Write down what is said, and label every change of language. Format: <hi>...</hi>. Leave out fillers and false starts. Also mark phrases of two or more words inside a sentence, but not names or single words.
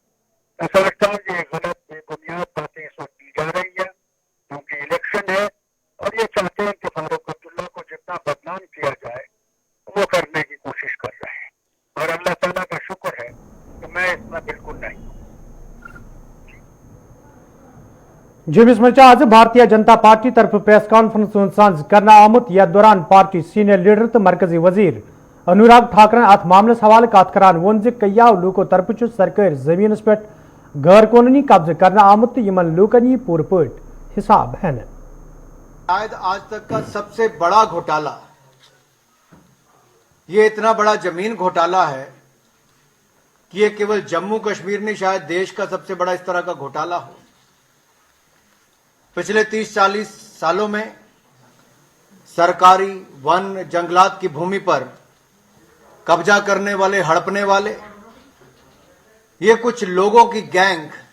<hi>मैं समझता हूँ ये गलत बेबुनियाद बातें इस वक्त की जा रही है क्योंकि इलेक्शन है और ये चाहते हैं कि फारूक अब्दुल्ला को जितना बदनाम किया जाए वो करने की कोशिश कर रहे हैं और अल्लाह ताला का शुक्र है कि मैं इसमें बिल्कुल नहीं हूँ।</hi> <ks>जम्मू में आज भारतीय जनता पार्टी तरफ प्रेस कॉन्फ्रेंस सांझ करना आमुत यथ दौरान पार्टी सीनियर लीडर तो मरकजी वजीर अनुराग ठाकरन अत मामलस हवाले कत करान वोन कयाव लूको तरफ सरकारी जमीनस पे गैर कानूनी कब्जे करना आमुत तो यमन लूकन यह पूर पट हिसाब है।</ks> <hi>शायद आज तक का सबसे बड़ा घोटाला, ये इतना बड़ा जमीन घोटाला है कि ये केवल जम्मू कश्मीर नहीं, शायद देश का सबसे बड़ा इस तरह का घोटाला हो। पिछले 30-40 सालों में सरकारी वन जंगलात की भूमि पर कब्जा करने वाले, हड़पने वाले ये कुछ लोगों की गैंग</hi>